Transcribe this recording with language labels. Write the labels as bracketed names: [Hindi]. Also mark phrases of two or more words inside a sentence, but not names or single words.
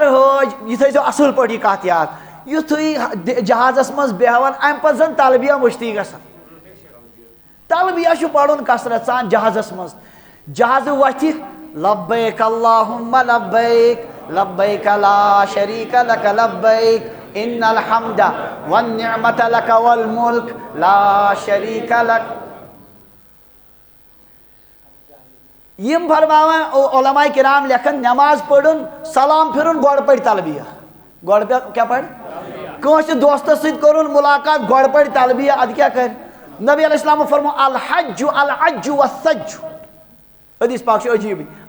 [Kashmiri] حٲج یہِ تھٲیزیو اصل پٲٹھۍ یہِ کتھ یاد یُتھُے جہازس منٛز بیہوان امہِ پتہٕ زن تلبیہ مٔشتٕے گژھان تلبیہ چھُ پرُن کثرت سان جہازس منٛز جہازٕ وتھِ [Arabic] لبیک اللہُمہ لبیک لبیک لا شریٖک لک لبیک ان الحمد والنعمۃ لک والملک لا شریٖک لک [Kashmiri] یِم فرماوان علماء کرام لیکھان نٮ۪ماز پٔرُن سلام پھِرُن گۄڈٕ پٔرۍ تلبیہ گۄڈٕ کیٛاہ پرِ کٲنٛسہِ دوستس سۭتۍ کوٚرُن مُلاقات گۄڈٕ پٔرۍ تلبیہ اَدٕ کیٛاہ کرِ نبی علیہ السلامو فرمو [Arabic] الحج العج والسج [Kashmiri] حدیث پاک چھُ عجیٖبٕے